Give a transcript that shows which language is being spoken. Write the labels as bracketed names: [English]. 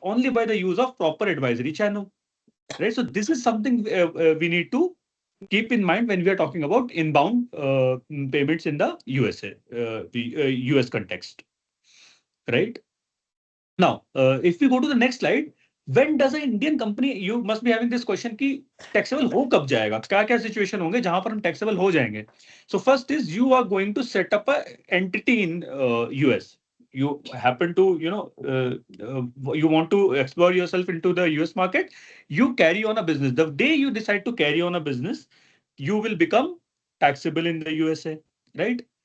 [English] Only by the use of proper advisory channel, right? So this is something we need to keep in mind when we are talking about inbound payments in the USA, the US context, right? Now, if we go to the next slide, when does an Indian company, you must be having this question कि taxable [Hindi] हो कब जाएगा? क्या क्या situation होंगे जहां पर हम taxable हो जाएंगे? [English] So first is you are going to set up a entity in US. You happen to, you want to explore yourself into the US market. You carry on a business. The day you decide to carry on a business, you will become taxable in the USA, right?